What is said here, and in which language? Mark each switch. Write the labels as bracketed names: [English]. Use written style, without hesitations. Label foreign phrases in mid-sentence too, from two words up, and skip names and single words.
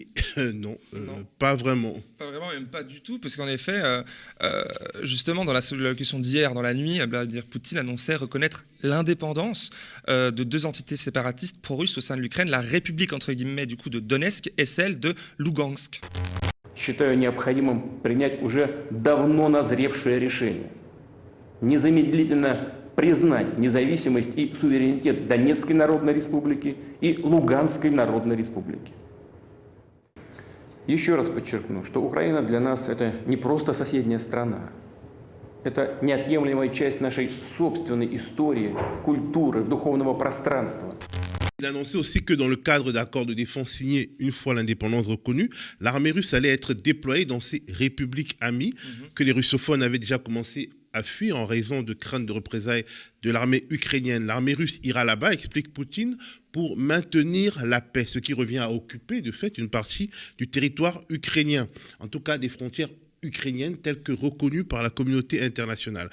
[French] Non, pas vraiment. Pas vraiment, même pas du tout, parce qu'en effet, justement, dans l'allocution d'hier, dans la nuit, Vladimir Poutine annonçait reconnaître l'indépendance de deux entités séparatistes pro-russes au sein de l'Ukraine, la République, entre guillemets, du coup, de Donetsk et celle de Lugansk. [Russian] Считаю необходимым принять уже давно назревшее решение. Незамедлительно признать независимость и суверенитет Донецкой Народной Республики и Луганской Народной Республики. Еще раз подчеркну, что Украина для нас это не просто соседняя страна. Это неотъемлемая часть нашей собственной истории, культуры, духовного пространства. [French] Il annonçait aussi que dans le cadre d'accords de défense signés une fois l'indépendance reconnue, l'armée russe allait être déployée dans ces républiques amies que les russophones avaient déjà commencé à fuir en raison de craintes de représailles de l'armée ukrainienne. L'armée russe ira là-bas, explique Poutine, pour maintenir la paix, ce qui revient à occuper de fait une partie du territoire ukrainien, en tout cas des frontières ukrainienne telle que reconnue par la communauté internationale.